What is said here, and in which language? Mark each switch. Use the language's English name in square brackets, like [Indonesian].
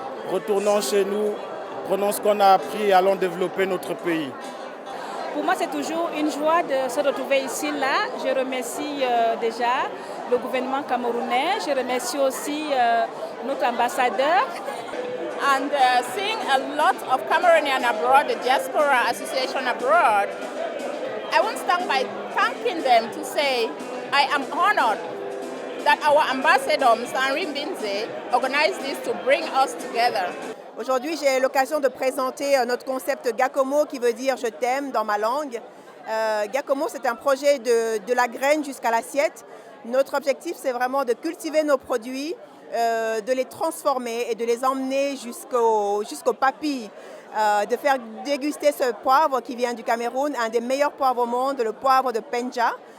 [French] Retournons chez nous, prenons ce qu'on a appris et allons développer notre pays. Pour moi, c'est toujours une joie de se retrouver ici, là. Je remercie déjà le gouvernement camerounais. Je remercie aussi notre ambassadeur. [English] And seeing a lot of Cameroonian abroad, the Diaspora Association abroad, I want to start by thanking them to say I am honored that our ambassador, Mr. Henri Binze, organized this to bring us together. [French] Aujourd'hui, j'ai l'occasion de présenter notre concept Gakomo qui veut dire « je t'aime » dans ma langue. Gakomo, c'est un projet de la graine jusqu'à l'assiette. Notre objectif, c'est vraiment de cultiver nos produits, de les transformer et de les emmener jusqu'au papilles, de faire déguster ce poivre qui vient du Cameroun, un des meilleurs poivres au monde, le poivre de Penja.